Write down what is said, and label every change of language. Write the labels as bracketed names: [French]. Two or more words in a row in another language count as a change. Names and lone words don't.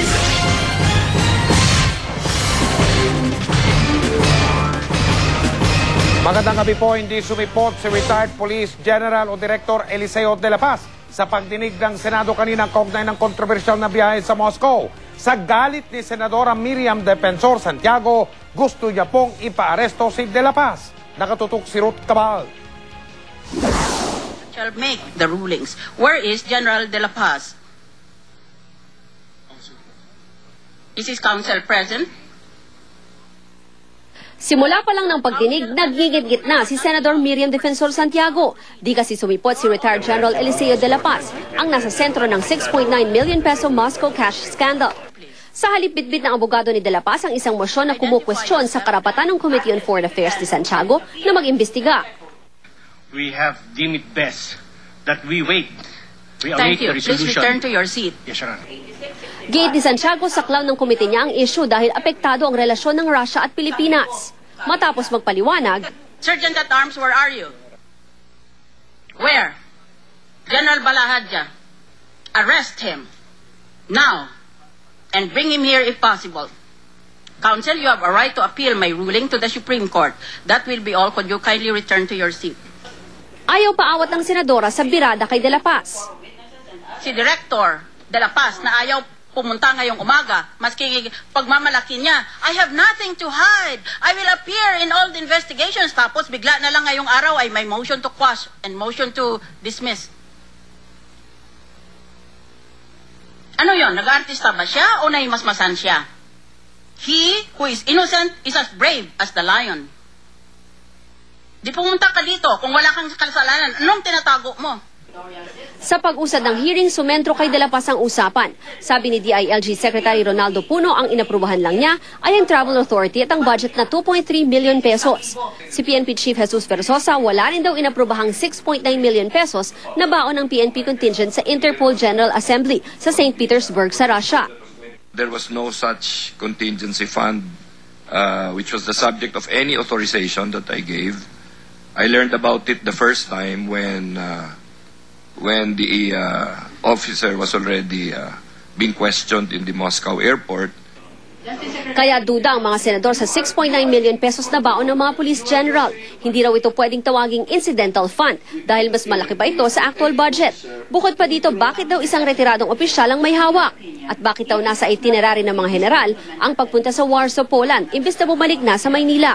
[Filipino] Magandang gabi po, hindi sumipot si [English] retired Police General [Filipino] o Director Eliseo de la Paz sa pagdinig ng Senado kaninang kaugnay ng kontrobersyal na biyahe sa Moscow. Sa galit ni Senadora Miriam Defensor Santiago, gusto niya pong ipaaresto si de la Paz. Nakatutok si Ruth Cabal. [English] Shall make the rulings. Where is General de la Paz? Is his counsel present? [Filipino] Simula pa lang ng pagdinig, naggigit-git na si Senator Miriam Defensor Santiago. Di kasi sumipot si [English] retired General [Filipino] Eliseo de la Paz, ang nasa sentro ng [English] 6.9 million peso Moscow cash scandal. [Filipino] Sa halip bitbit ng abogado ni de la Paz ang isang motion na kumukwestiyon sa karapatan ng Committee on Foreign Affairs ni Santiago na mag-imbestiga. [English] We have deemed it best that we wait. We Thank await you. the resolution. Please return to your seat. Yes, Your Honor. [Filipino] Gate ni Santiago, saklaw ng komite niya ang issue dahil apektado ang relasyon ng Russia at Pilipinas. Matapos magpaliwanag, [English] Sergeant at Arms, where are you? Where? General Balahadja. Arrest him. Now. And bring him here if possible. Counsel, you have a right to appeal my ruling to the Supreme Court. That will be all. Could you kindly return to your seat? [Filipino] ayaw paawat ng senadora sa birada kay de la Paz. Si Director de la Paz na ayaw pumunta ngayong umaga, maski pagmamalaki niya, [English] I have nothing to hide. I will appear in all the investigations. [Filipino] Tapos bigla na lang ngayong araw ay may [English] motion to quash and motion to dismiss. [Filipino] Ano yon? Nag-artista ba siya o naimasmasan siya? [English] He who is innocent is as brave as the lion. [Filipino] Di pumunta ka dito kung wala kang kasalanan. Anong tinatago mo? Sa pag-usad ng hearing, sumentro kay de la Paz ang usapan. Sabi ni DILG Secretary Ronaldo Puno, ang inaprubahan lang niya ay ang Travel Authority at ang budget na 2.3 million pesos. Si PNP Chief Jesus Versosa, wala rin daw inaprubahang 6.9 million pesos na baon ng PNP contingent sa Interpol General Assembly sa St. Petersburg sa Russia. [English] There was no such contingency fund which was the subject of any authorization that I gave. I learned about it the first time when the officer was already being questioned in the Moscow airport. [Filipino] Kaya duda ang mga senador sa 6.9 million pesos na baon ng mga police general. Hindi raw ito pwedeng tawaging [English] incidental fund [Filipino] dahil mas malaki pa ito sa [English] actual budget. [Filipino] Bukod pa dito, bakit daw isang retiradong opisyal ang may hawak? At bakit daw nasa itinerary ng mga general ang pagpunta sa Warsaw, Poland, imbes na bumalik na sa Maynila?